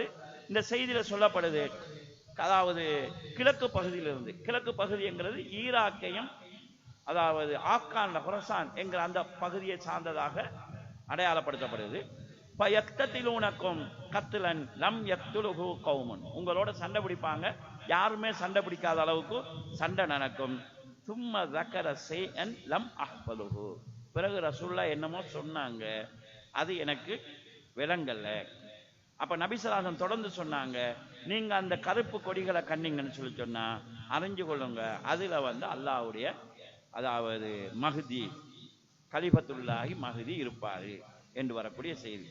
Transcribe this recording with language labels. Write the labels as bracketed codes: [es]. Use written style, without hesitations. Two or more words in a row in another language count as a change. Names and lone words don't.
[ta] இந்த செய்தியில சொல்லப்படுது, அதாவது கிழக்கு பகுதியிலிருந்து, கிழக்கு பகுதி என்கிறது ஈராக்கையும் அதாவது ஆப்கான் ஹுரசான் என்கிற அந்த பகுதியை சார்ந்ததாக அடையாளப்படுத்தப்படுது. [ar] يقتتلونكم قتلا لم يقتله قوم, [ta] உங்களோட சண்டை பிடிப்பாங்க, யாருமே சண்டை பிடிக்காத அளவுக்கு சண்டை நடக்கும். [ar] சும்ம ذكر شيئا لم احفظه, [ta] பிறகு ரசூலுல்லாஹ் என்னமோ சொன்னாங்க, அது எனக்கு விளங்கல. அப்ப நபி [ar] صلى الله عليه وسلم [ta] தொடர்ந்து சொன்னாங்க, நீங்க அந்த கருப்பு கொடிகளை கண்டீங்கன்னு சொல்லி சொன்னா அறிஞ்சு கொள்ளுங்க, அதுல வந்து அல்லாஹ்வுடைய அதாவது மஹ்தி [ar] خليفة الله مهدي [ta] இருப்பாரு என்று வரக்கூடிய செய்தி.